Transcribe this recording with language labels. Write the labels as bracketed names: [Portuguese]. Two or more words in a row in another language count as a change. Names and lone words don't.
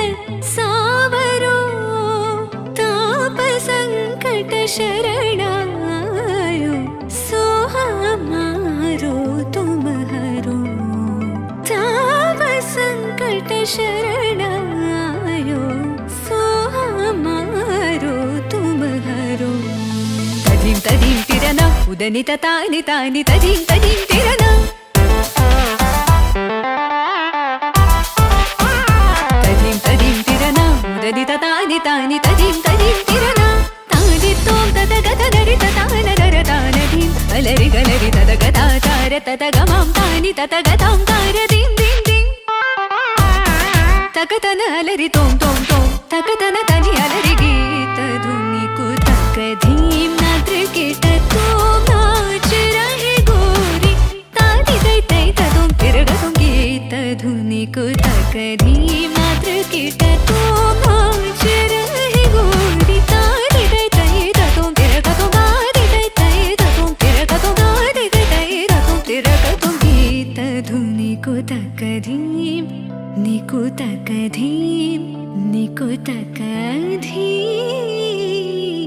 [Hindi] सावरो ताप संकट शरणायो सो हमारो तुम हरो ताप संकट शरणायो सो हमारो तुम हरो तदीम तदीम तिरना उदनित तानि तानि तदीम तदीम तिरना तदीम तदीम तिरना उदनित तानि तानि तदीम तदीम तिरना तानि तोम तद गत नरि तान नर तान धीम अलरि गलरि तद गता तार तद गमां तानि तद गतां तार दीम दीम दीम तकतन अलरि तोम तोम तोम तकतन तनि अलरि गीत धुनि कुतक धीम नात्र कीट तोम नाच रहे गोरी ताति तई तई तुम तिरक तुम गीत धुनि कुतक धीम नात्र कीट तोम नाच रहे गोरी ताति तई तई तुम तिरक तुम ताति तई तई तुम तिरक तुम ताति तई तई तुम तिरक तुम गीत धुनि कुतक धीम निकुतक धीम निकुतक धीम